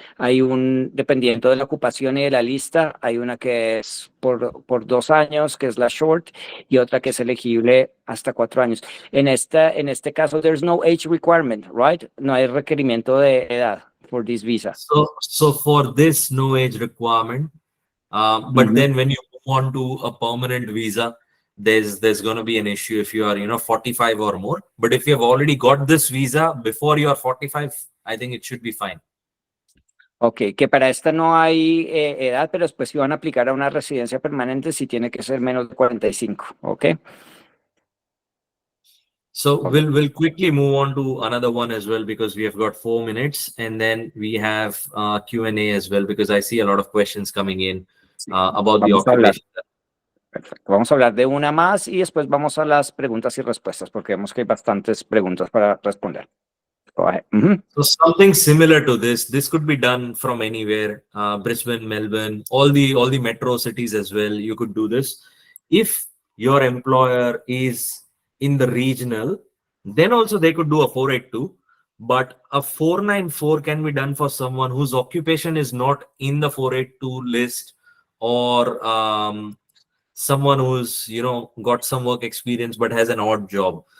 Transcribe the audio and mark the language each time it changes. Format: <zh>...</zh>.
<es>Dependiendo de la ocupación y de la lista, hay una que es por 2 años, que es la short, y otra que es elegible hasta 4 años. En este caso,</es> <en>there's no age requirement, right?</en> <es>No hay requerimiento de edad</es> <en>for this visa. So for this, no age requirement. But then when you move on to a permanent visa, there's going to be an issue if you are 45 or more. But if you have already got this visa before you are 45, I think it should be fine.</en> <es>Ok, que para esta no hay edad, pero después si van a aplicar a una residencia permanente, sí tiene que ser menos de 45, ok.</es> <en>So we'll quickly move on to another one as well, because we have got 4 minutes, and then we have Q&A as well, because I see a lot of questions coming in about the occupation.</en> <es>Perfecto. Vamos a hablar de una más y después vamos a las preguntas y respuestas, porque vemos que hay bastantes preguntas para responder.</es> <en>Go ahead. So something similar to this could be done from anywhere, Brisbane, Melbourne, all the metro cities as well. You could do this. If your employer is in the regional, then also they could do a 482. But a 494 can be done for someone whose occupation is not in the 482 list, or someone who's got some work experience but has an odd job.</en>